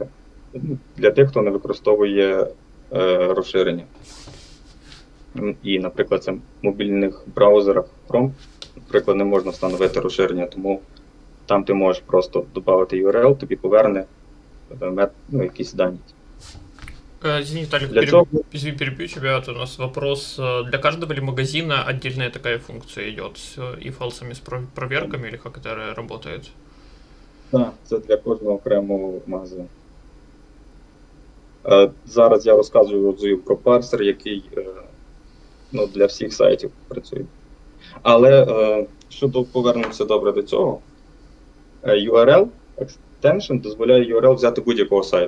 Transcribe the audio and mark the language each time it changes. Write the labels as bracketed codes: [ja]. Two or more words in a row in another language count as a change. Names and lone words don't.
[uk] Для тих, хто не використовує розширення. І, наприклад, це в мобільних браузерах Chrome, наприклад, не можна встановити розширення, тому там ти можеш просто додати URL, тобі поверне якісь дані. [ru] Извини, Виталик, извини, перебью тебя. Вот у нас вопрос. Для каждого ли магазина отдельная такая функция идет с if-else, с проверками, или как это работает? [uk] Так, це для кожного окремого магазину. Зараз я розказую про парсер, який для всіх сайтів працює. Але, щодо повернемося добре до цього, [en] URL extension [uk] дозволяє URL взяти будь-якого сайту.